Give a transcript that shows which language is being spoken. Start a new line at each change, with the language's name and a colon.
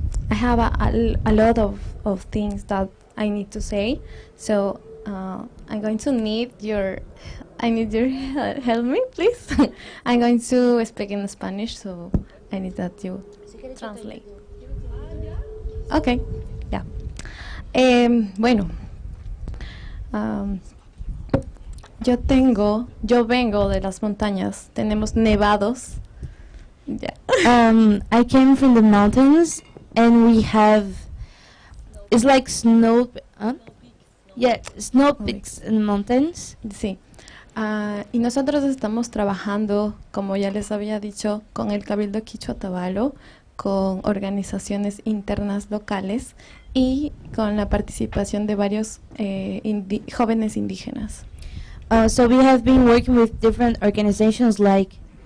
English: I have a lot of things that I need to say, so I'm going to need your help me, please. I'm going to speak in Spanish, so I need that you translate. Okay, yeah.
Spanish: Bueno, yo vengo de las montañas. Tenemos nevados. Yeah.
English: I came from the mountains, and we have, it's like snow, yeah, snow peaks in mountains.
Spanish: Sí. Y nosotros estamos trabajando, como ya les había dicho, con el Cabildo Quichua Tabalo, con organizaciones internas locales y con la participación de varios jóvenes indígenas.
English: So we have been working with different organizations like